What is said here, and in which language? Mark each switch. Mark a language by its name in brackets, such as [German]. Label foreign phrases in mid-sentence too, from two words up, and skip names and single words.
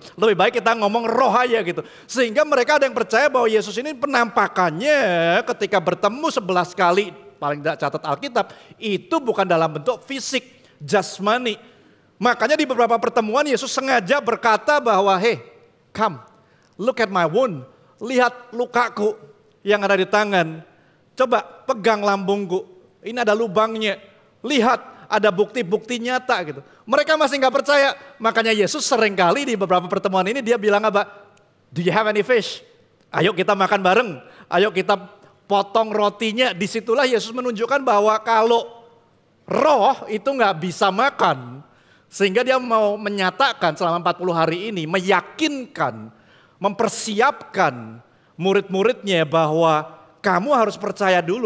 [Indonesian] Lebih baik kita ngomong roh aja gitu. Sehingga mereka ada yang percaya bahwa Yesus ini penampakannya ketika bertemu 11 kali, paling tidak catat Alkitab, itu bukan dalam bentuk fisik, jasmani. Makanya di beberapa pertemuan Yesus sengaja berkata bahwa, [English] hey, come, look at my wound. [Indonesian] Lihat lukaku yang ada di tangan. Coba pegang lambungku, ini ada lubangnya. Lihat, ada bukti-bukti nyata gitu. Mereka masih nggak percaya. Makanya Yesus seringkali di beberapa pertemuan ini dia bilang apa? [English] Do you have any fish? [Indonesian] Ayo kita makan bareng. Ayo kita potong rotinya. Disitulah Yesus menunjukkan bahwa kalau roh itu nggak bisa makan. Sehingga dia mau menyatakan selama 40 hari ini, meyakinkan, mempersiapkan murid-muridnya bahwa kamu harus percaya dulu.